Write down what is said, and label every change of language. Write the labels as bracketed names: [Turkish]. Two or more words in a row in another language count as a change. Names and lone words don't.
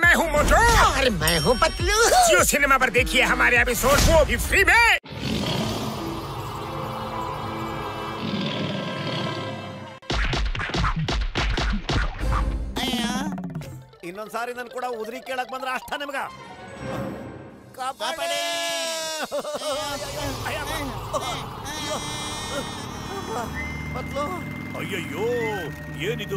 [Hindi] हूँ मोटू और मैं हूँ पतलू। जियो सिनेमा पर देखिए हमारे एपिसोड, वो भी फ्री में। [Kannada] ಇನ್ನೊಂದ್ಸಾರಿ ನನ್ ಕೂಡ ಉದ್ರಿ ಕೇಳಕ್ ಬಂದ್ರ ಅಷ್ಟ ನಿಮ್ಗ ಕಾಪಾಡಿ. ಅಯ್ಯಯ್ಯೋ, ಏನಿದು?